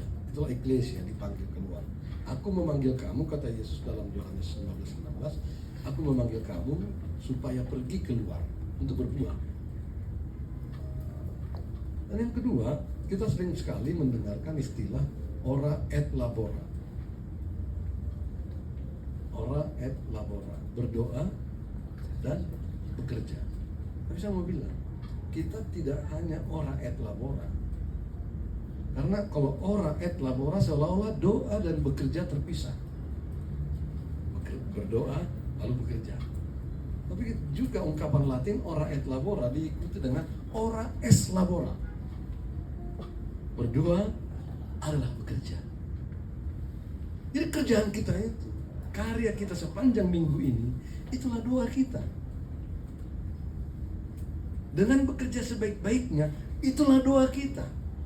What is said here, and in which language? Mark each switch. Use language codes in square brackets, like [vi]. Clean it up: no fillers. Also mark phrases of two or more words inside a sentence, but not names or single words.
[id] Itulah eklesia dipanggil keluar. Aku memanggil kamu, kata Yesus dalam Yohanes 15:16, aku memanggil kamu supaya pergi keluar untuk berbuah. Dan yang kedua, kita sering sekali mendengarkan istilah [la] ora et labora. Ora et labora, [id] berdoa dan bekerja. Tapi saya mau bilang, kita tidak hanya [la] ora et labora. [id] Karena kalau [la] ora et labora [id] seolah-olah doa dan bekerja terpisah. Berdoa lalu bekerja. Tapi juga ungkapan Latin [la] ora et labora [id] diikuti dengan [la] ora es labora. [id] Berdoa adalah bekerja. Jadi kerjaan kita itu, karya kita sepanjang minggu ini, itulah doa kita. Dengan bekerja sebaik-baiknya, itulah doa kita.